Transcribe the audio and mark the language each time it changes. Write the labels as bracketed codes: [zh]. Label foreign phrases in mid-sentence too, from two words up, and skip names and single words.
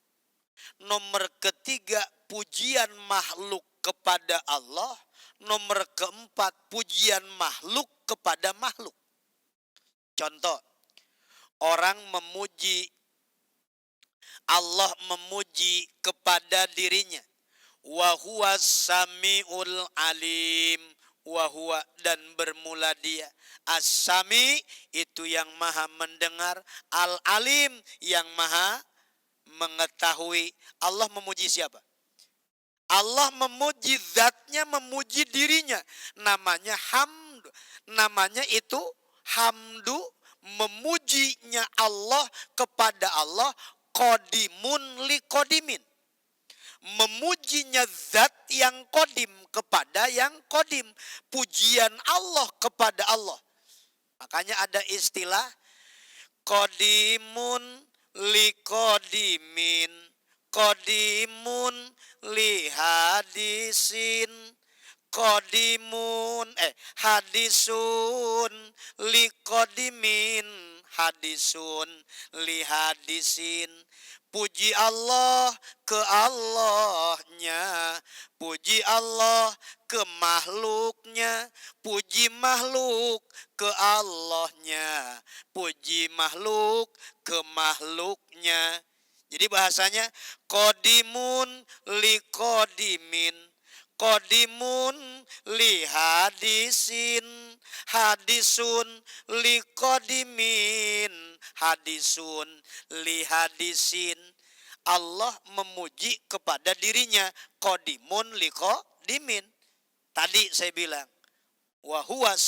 [id] Nomor ketiga, pujian makhluk kepada Allah. Nomor keempat, pujian makhluk kepada makhluk. Contoh, orang memuji, Allah memuji kepada dirinya. [ar] وهو السميع العليم، وهو, [id] dan bermula dia. As-sami itu yang maha mendengar, al-alim yang maha mengetahui. Allah memuji siapa? Allah memuji zatnya, memuji dirinya. Namanya hamdu. Namanya itu hamdu, memujinya Allah kepada Allah, [ar] قديم لقديم. [id] Memujinya zat yang kodim kepada yang kodim. Pujian Allah kepada Allah. Makanya ada istilah [ar] قديم لقديم، قديم لحادث، قديم حادث لقديم، حادث لحادث. [id] Puji Allah ke Allahnya, puji Allah ke makhluknya, puji makhluk ke Allahnya, puji makhluk ke makhluknya. Jadi bahasanya [ar] قديم لقديم، قديم لحادث، حادث لقديم، حادث لحادث. [id] Allah memuji kepada dirinya, [ar] قديم لقديم. [id] Tadi saya bilang, [ar] وهو